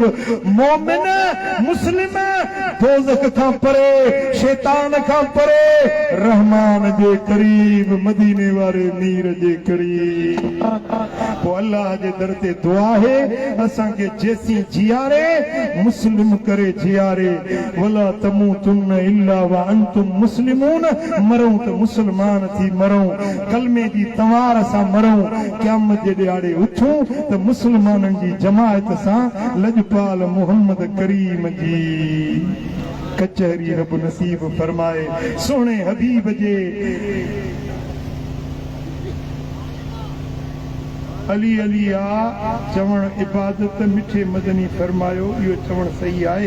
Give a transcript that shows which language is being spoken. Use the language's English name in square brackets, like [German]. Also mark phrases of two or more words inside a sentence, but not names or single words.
[Sindhi] मोमिन मुस्लिम दोज़ख खां परे, शैतान खां परे, रहमान जे करीब, मदीने वारे मीर जे करीब। पोइ अल्लाह जे दर ते दुआ है असांखे जेसी जियारे मुस्लिम करे जियारे। [Arabic] ولا تموتن إلا وأنتم مسلمون. [Sindhi] मरूं त मुस्लमान थी मरूं, कलमे जी तवार सां मरूं। क़यामत जे ॾियारे उथूं त मुस्लमाननि जी जमायत सां लजपाल मोहम्मद करीम जी कचहरी रब नसीब फरमाए। सोने हबीब जे अली अली आ चवण इबादत मिठे मदनी फरमायो, इहो चवण सही आहे।